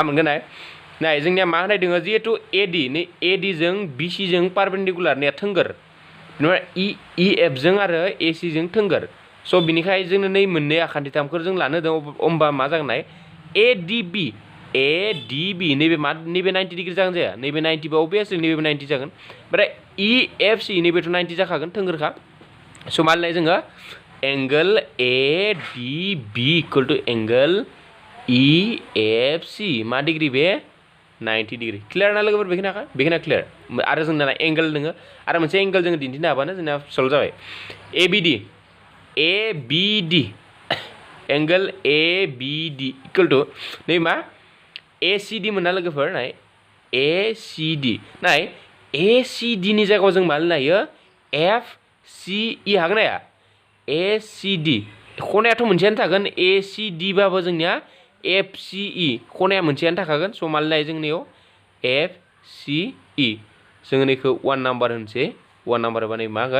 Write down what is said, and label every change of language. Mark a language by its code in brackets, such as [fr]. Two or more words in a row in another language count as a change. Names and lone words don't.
[brx] मोनगोन नाय जोंनिया मा होनाय दङ जिहेतु AD जों BC जों पारपेन्डिकुलार ने थोंगोर बेनिफ्राय EF जों आरो AC जों थोंगोर स' बिनिखाय जोंनो नै मोननै आखान्थिथामखौ जों लानो दं होमबा मा जागोन ADB नैबे 90 डिग्री जागोन जाया नैबे 90 बा अबियासलि नैबे 90 जागोन ओमफ्राय EFC नैबेथ' 90 जाखागोन थोंगोरखा स' मा लाय जोङो [en] angle ADB equal to angle EFC [brx] मा डिग्री बे [en] 90 degree clear [brx] ना लोगोफोर बेखिना क्लियार आरो जोंना एंगल दोङो आरो मोनसे एंगल जोङो दिन्थिनो हाबानो जोंना सल्भ जाबाय ABD [en] angle ABD equal to [brx] नै मा ACD मोनना लोगोफोर नाय ACD नाय ACD नि जायगायाव जों मा लिरनो हायो FCE हागोन हाया ACD खनायाथ' मोनसेयानो थागोन ACD बाबो जोंनिया FCE खनाया मोनसेयानो थाखागोन स' मा लिरनो हायो जोंनियाव FCE जोङो नैखौ 1 नाम्बार होनसै 1 नाम्बार होबा नै मा होगोन